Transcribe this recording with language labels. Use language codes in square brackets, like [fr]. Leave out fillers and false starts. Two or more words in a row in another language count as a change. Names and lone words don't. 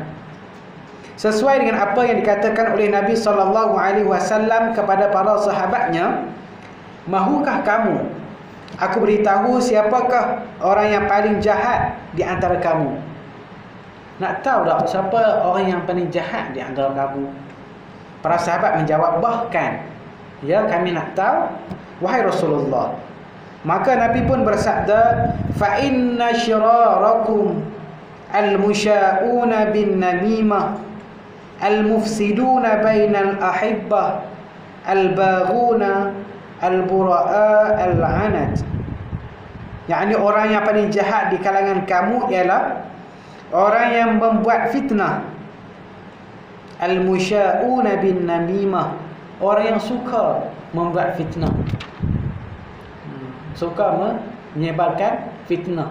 [ms] Sesuai dengan apa yang dikatakan oleh Nabi SAW kepada para sahabatnya, mahukah kamu aku beritahu siapakah orang yang paling jahat di antara kamu? Nak tahu tak siapa orang yang paling jahat di antara kamu? Para sahabat menjawab, bahkan ya, kami nak tahu wahai Rasulullah. Maka Nabi pun bersabda, [ar] فإن شراركم المشاؤون بالنميمة المفسدون بين الأحبة الباغون البرآء العنت. [ms] Yakni orang yang paling jahat di kalangan kamu ialah orang yang membuat fitnah. [ar] المشاؤون بالنميمة, [ms] orang yang suka membuat fitnah, suka menyebarkan fitnah.